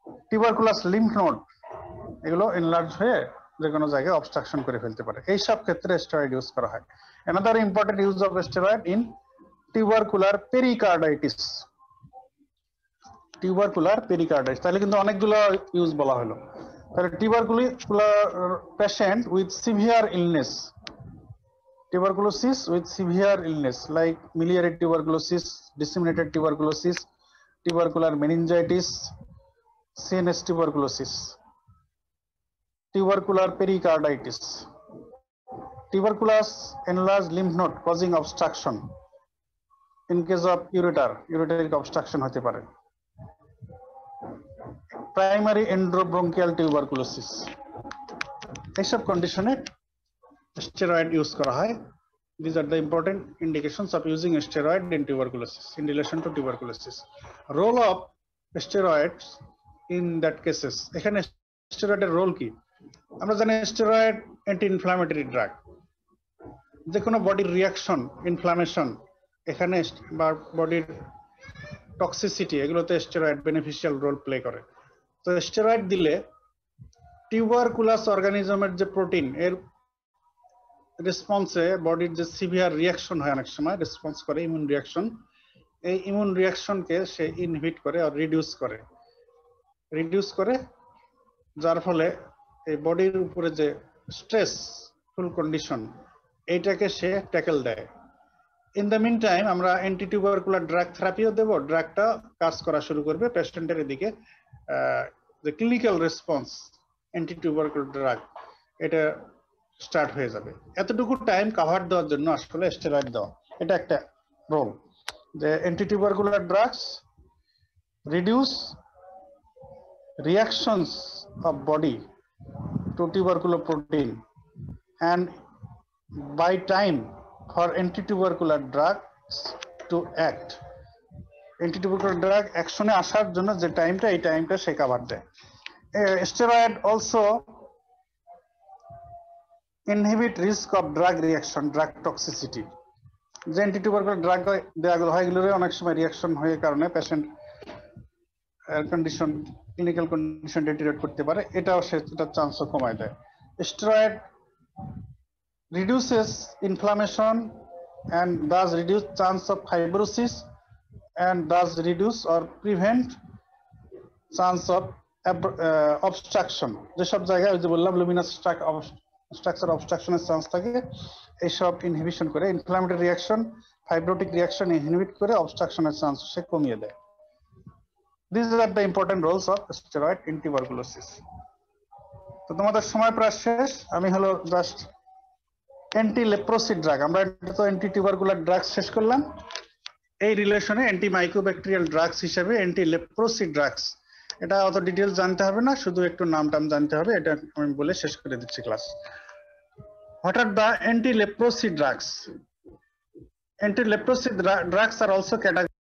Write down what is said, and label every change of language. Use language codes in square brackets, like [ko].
[bn] Tuberculous lymph node এগুলো enlarge হয়ে যে কোনো জায়গায় অবস্ট্রাকশন করে ফেলতে পারে। এই সব ক্ষেত্রে স্টেরয়েড ইউজ করা হয়। [en] Another important use of steroid in tubercular pericarditis. [bn] Tubercular pericarditis তাহলে কিন্তু অনেকগুলো ইউজ বলা হলো। [en] তাহলে tubercular patient with severe illness, tuberculosis with severe illness like miliary tuberculosis, disseminated tuberculosis, tubercular meningitis, CNS tuberculosis, tubercular pericarditis, tuberculous enlarged lymph node causing obstruction. In case of ureteric obstruction [bn] হতে পারে। Primary এন্ডোব্রঙ্কিয়াল tuberculosis এইসব কন্ডিশনে steroid use করা হয়। [en] These are the important indications of using steroid in tuberculosis in relation to tuberculosis. Role of steroids in that cases, [bn] এখানে স্টেরয়েডের role কি? আমরা জানি স্টেরয়েড অ্যান্টি ইনফ্ল্যামেটরি ড্রাগ। যে কোনো বডির রিয়াকশন, ইনফ্লামেশন এখানে বা বডির টক্সিসিটি এগুলোতে স্টেরয়েড বেনিফিশিয়াল রোল প্লে করে। তো স্টেরয়েড দিলে টিউবারকুলাস অর্গানিজমের যে প্রোটিন এর রেসপন্সে বডির যে সিভিয়ার রিয়াকশন হয় অনেক সময় রেসপন্স করে ইমিউন রিয়াকশন, এই ইমিউন রিয়াকশনকে সে ইনহিবিট করে আর রিডিউস করে যার ফলে এই বডির উপরে যে স্ট্রেসফুল কন্ডিশন এইটাকে সে ট্যাকেল দেয়। ইন দ্য মিন টাইম আমরা অ্যান্টি টিউবারকুলার ড্রাগ থেরাপিও দেবো, ড্রাগটা কাজ করা শুরু করবে পেশেন্টের এদিকে যে clinical response anti tubercular drug এটা স্টার্ট হয়ে যাবে। এতটুকু টাইম কভার দেওয়ার জন্য আসলে স্টেরয়েড দেওয়া এটা একটা রোল। [en] যে anti tubercular drugs reduce reactions of body to tubercular protein and by time for anti-tubercular drugs to act. [bn] Anti-tubercular drug অ্যাকশনে আসার জন্য যে টাইমটা এই টাইমটা সে কভার দেয়। [en] Steroid also inhibit risk of drug reaction, drug toxicity. [bn] যে অ্যান্টি-টিউবারকুলার ড্রাগ দেওয়া হয় এগুলোর অনেক সময় রিয়াকশন হয়ে কারণে পেশেন্ট কন্ডিশন ক্লিনিক্যাল কন্ডিশন ডেটেরিয়েট করতে পারে, এটাও সেটা চান্সও কমায় দেয়। [en] Steroid reduces inflammation and thus reduce chance of fibrosis and thus reduce or prevent chance of obstruction. [bn] যেসব জায়গায় ওই যে বললাম লুমিনাস স্ট্রাকচার অবস্ট্রাকশনের চান্স থাকে এইসব ইনহিবিশন করে inflammatory reaction, fibrotic reaction inhibit করে অবস্ট্রাকশনের চান্স সে কমিয়ে দেয়। [en] These are the important roles of steroid in tuberculosis. [bn] তো তোমাদের সময় প্রায় শেষ, আমি হলো জাস্ট অ্যান্টি লেপ্রোসি ড্রাগ, আমরা তো অ্যান্টি টিউবারকুলার ড্রাগ শেষ করলাম, এই রিলেশনে অ্যান্টি মাইক্রোব্যাকটেরিয়াল ড্রাগস হিসেবে অ্যান্টি লেপ্রোসি ড্রাগস, এটা অত ডিটেলস জানতে হবে না, শুধু একটু নামটাম জানতে হবে, এটা আমি বলে শেষ করে দিচ্ছি class. [en] What are the anti-leprosy drugs? Anti-leprosy drugs are also categorized.